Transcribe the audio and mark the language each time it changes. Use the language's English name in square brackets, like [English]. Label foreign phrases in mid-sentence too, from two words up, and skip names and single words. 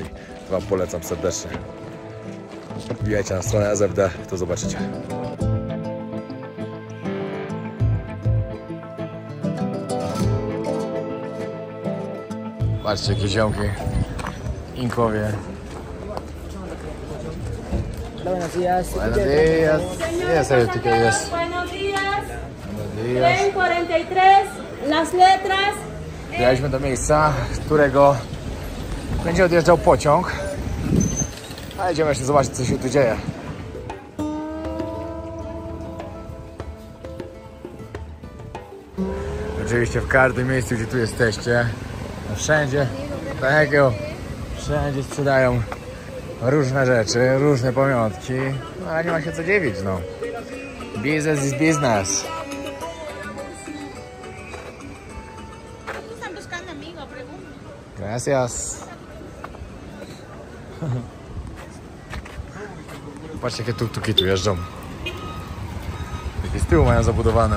[Polish] To wam polecam serdecznie. Wbijajcie na stronę AZD, to zobaczycie. Patrzcie jakie ziomki. Inkowie. [Spanish] Buenos días. Buenos días. [Polish] Jest etykieta, jest. [Spanish] Buenos días. Buenos días. Tren 43, las letras. [Polish] Dojechaliśmy do miejsca, z którego będzie odjeżdżał pociąg. A jedziemy jeszcze zobaczyć, co się tu dzieje. Oczywiście w każdym miejscu, gdzie tu jesteście, wszędzie, takiego, wszędzie sprzedają różne rzeczy, różne pamiątki, no ale nie ma się co dziwić, no. [English] Business is business. [Spanish] Gracias. [Polish] Patrzcie, jakie tuk-tuki tu jeżdżą. Jakie z tyłu mają zabudowane.